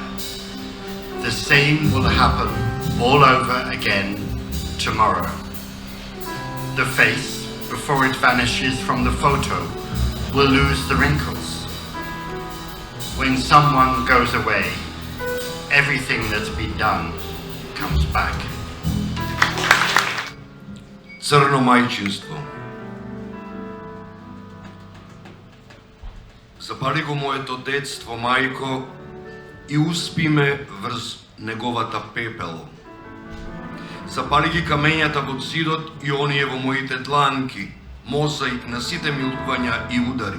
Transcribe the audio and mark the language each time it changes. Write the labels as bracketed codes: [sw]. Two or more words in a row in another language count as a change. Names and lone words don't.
[en] The same will happen all over again tomorrow. The face, before it vanishes from the photo, will lose the wrinkles. When someone goes away, everything that's been done comes back. [mk] Црно мајчинство. Запали го моето детство, мајко, и успи ме врз неговата пепел. Запали ги камењата во зидот и оние во моите дланки, мозаик на сите милувања и удари.